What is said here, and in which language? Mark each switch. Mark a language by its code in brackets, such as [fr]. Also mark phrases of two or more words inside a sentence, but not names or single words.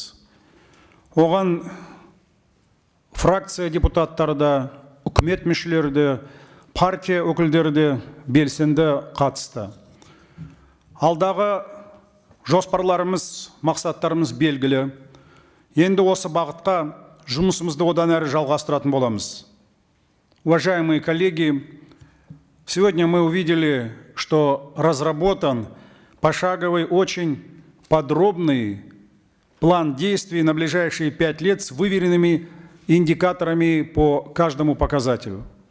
[kk] Оған фракция депутаттары да, үкімет мүшелері де, партия өкілдері де белсенді қатысты. Алдағы жоспарларымыз, мақсаттарымыз белгілі. Енді осы бағытқа жұмысымызды одан әрі жалғастыратын боламыз. [ru] Уважаемые коллеги, сегодня мы увидели, что разработан пошаговый, очень подробный план действий на ближайшие 5 лет с выверенными индикаторами по каждому показателю.